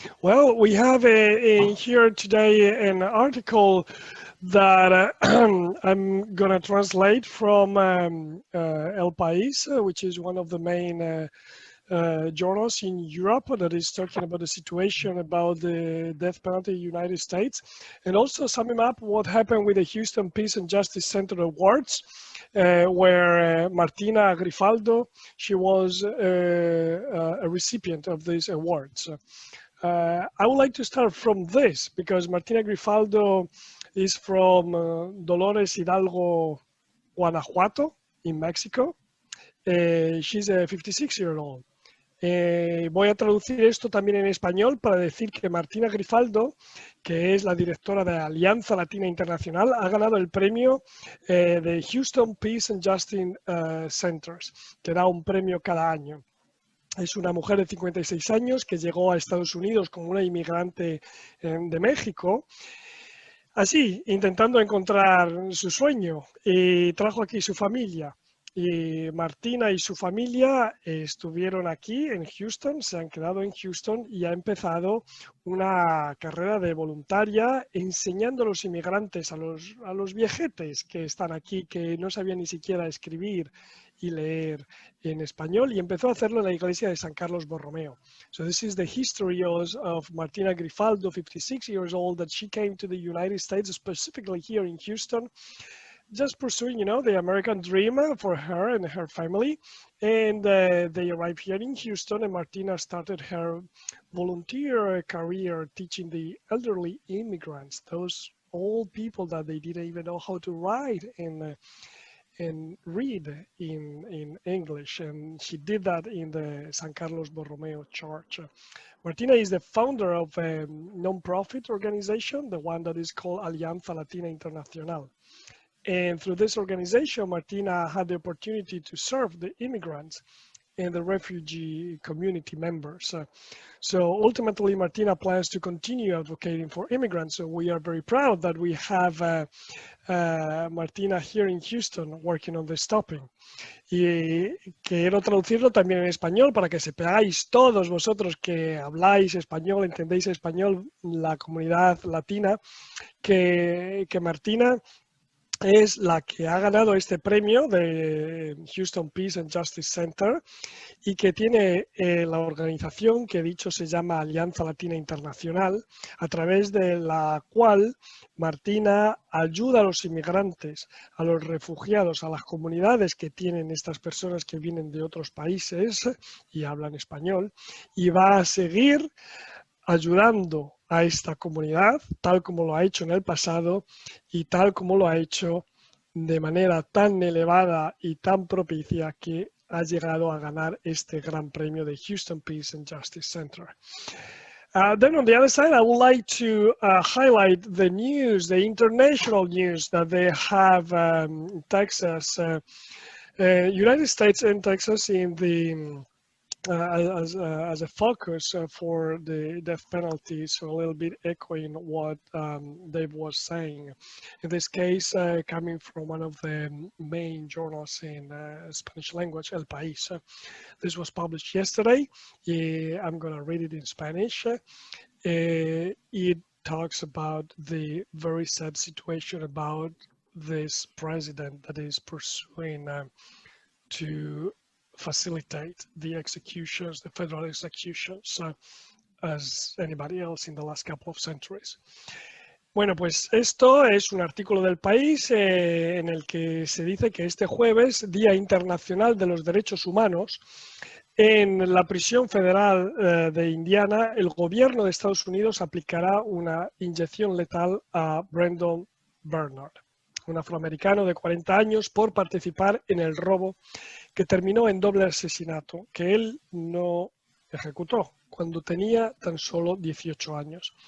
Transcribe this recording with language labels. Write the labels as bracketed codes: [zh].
[en] Well, we have here today an article that I'm going to translate from El País, which is one of the main journals in Europe that is talking about the situation about the death penalty in the United States, and also summing up what happened with the Houston Peace and Justice Center Awards, where Martina Grifaldo, she was a recipient of these awards. I would like to start from this because Martina Grifaldo is from Dolores Hidalgo, Guanajuato, in Mexico. She's a 56-year-old. [es] Voy a traducir esto también en español para decir que Martina Grifaldo, que es la directora de Alianza Latina Internacional, ha ganado el premio de Houston Peace and Justice Centers, que da un premio cada año. Es una mujer de 56 años que llegó a Estados Unidos como una inmigrante de México, así, intentando encontrar su sueño, y trajo aquí su familia. Y Martina y su familia estuvieron aquí en Houston, se han quedado en Houston y ha empezado una carrera de voluntaria enseñando a los inmigrantes, a los viejetes que están aquí, que no sabían ni siquiera escribir y leer en español, y empezó a hacerlo en la iglesia de San Carlos Borromeo. [en] So this is the history of Martina Grifaldo, 56 years old, that she came to the United States, specifically here in Houston, just pursuing, you know, the American dream for her and her family. And they arrived here in Houston, and Martina started her volunteer career teaching the elderly immigrants, those old people that they didn't even know how to write and read in English, and she did that in the San Carlos Borromeo Church. Martina is the founder of a non-profit organization, the one that is called Alianza Latina Internacional. And through this organization, Martina had the opportunity to serve the immigrants and the refugee community members. So ultimately, Martina plans to continue advocating for immigrants. So we are very proud that we have Martina here in Houston working on this topic. [es] Y quiero traducirlo también en español para que sepáis todos vosotros que habláis español, entendéis español, la comunidad latina, que Martina es la que ha ganado este premio de Houston Peace and Justice Center y que tiene la organización que he dicho se llama Alianza Latina Internacional, a través de la cual Martina ayuda a los inmigrantes, a los refugiados, a las comunidades que tienen estas personas que vienen de otros países y hablan español, y va a seguir ayudando a esta comunidad, tal como lo ha hecho en el pasado y tal como lo ha hecho de manera tan elevada y tan propicia que ha llegado a ganar este gran premio de Houston Peace and Justice Center. [en] Then on the other side, I would like to highlight the news, the international news that they have in Texas, United States and Texas in the as a focus for the death penalty, so a little bit echoing what Dave was saying. In this case, coming from one of the main journals in Spanish language, El País. This was published yesterday. I'm going to read it in Spanish. It talks about the very sad situation about this president that is pursuing to facilitate the executions, the federal executions, as anybody else in the last couple of centuries. [es] Bueno, pues esto es un artículo del País en el que se dice que este jueves, Día Internacional de los Derechos Humanos, en la prisión federal de Indiana, el gobierno de Estados Unidos aplicará una inyección letal a Brandon Bernard, un afroamericano de 40 años, por participar en el robo que terminó en doble asesinato, que él no ejecutó cuando tenía tan solo 18 años.